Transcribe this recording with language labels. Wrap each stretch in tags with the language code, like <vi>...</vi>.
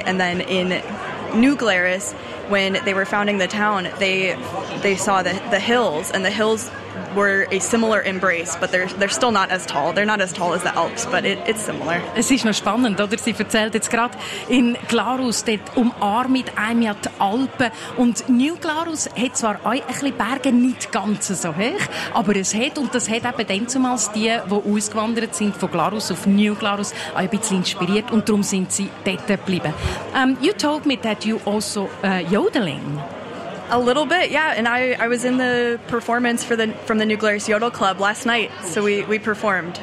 <en>And then in New Glarus, when they were founding the town, they saw the hills, and the hills were a similar embrace, but they're still not as tall. They're not as tall as the Alps, but it's similar.</en> <de>Es ist noch spannend, oder? Sie erzählt jetzt gerade, in Glarus, dort umarmt einem ja die Alpen. Und New Glarus hat zwar auch ein bisschen Berge, nicht ganz so hoch, aber es hat, und das hat eben damals die ausgewandert sind von Glarus auf New Glarus, auch ein bisschen inspiriert, und darum sind sie dort geblieben.</de> <en>You told me that you also yodeling. A little bit, yeah. And I was in the performance from the New Glarus Yodel Club last night. So we performed.</en>